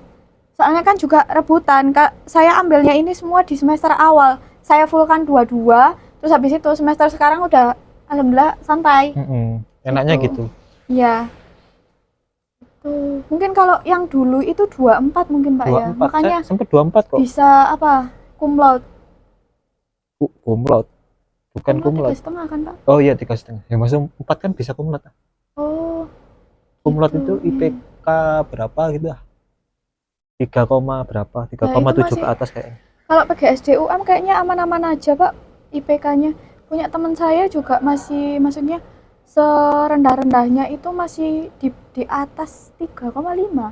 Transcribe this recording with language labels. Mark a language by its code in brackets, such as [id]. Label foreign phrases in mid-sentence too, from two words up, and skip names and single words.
[id] Soalnya kan juga rebutan. Saya ambilnya ini semua di semester awal. Saya full kan 22. Terus habis itu semester sekarang udah alhamdulillah santai. Enaknya gitu. Iya. Tuh. Mungkin kalau yang dulu itu 24 mungkin Pak 24. ya. Makanya Sampai 24 kok. bisa apa? [la] Cum laude. Cum laude. Bukan cum laude. [id] 3,5 kan Pak? Oh iya 3,5. Ya maksud 4 kan bisa [la] cum laude. [id] Oh. [la] Cum laude [id] Gitu. itu IPK berapa gitu ah? 3, berapa? 3,7 ke atas kayaknya. Kalau PGSD UM kayaknya aman-aman aja Pak IPK-nya. Punya teman saya juga masih, maksudnya serendah-rendahnya itu masih di atas 3,5.